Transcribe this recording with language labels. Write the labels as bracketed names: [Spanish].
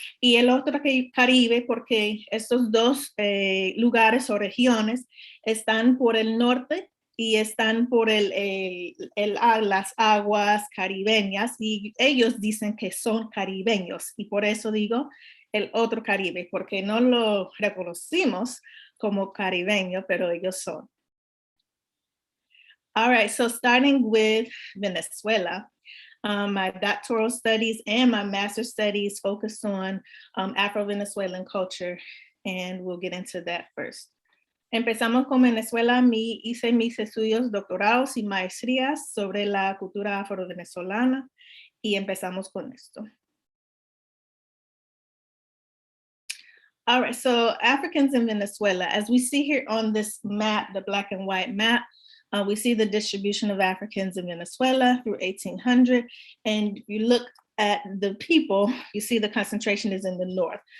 [Spanish] Y el otro Caribe, porque estos dos lugares o regiones están por el norte y están por las aguas caribeñas y ellos dicen que son caribeños y por eso digo el otro Caribe, porque no lo reconocimos como caribeño, pero ellos son. [English] All right, so starting with Venezuela, my doctoral studies and my master's studies focus on Afro-Venezuelan culture, and we'll get into that first. [Spanish] Empezamos con Venezuela, hice mis estudios doctorados y maestrías sobre la cultura afro-venezolana y empezamos con esto. [English] All right, so Africans in Venezuela, as we see here on this map, the black and white map, we see the distribution of Africans in Venezuela through 1800. And if you look at the people, you see the concentration is in the north.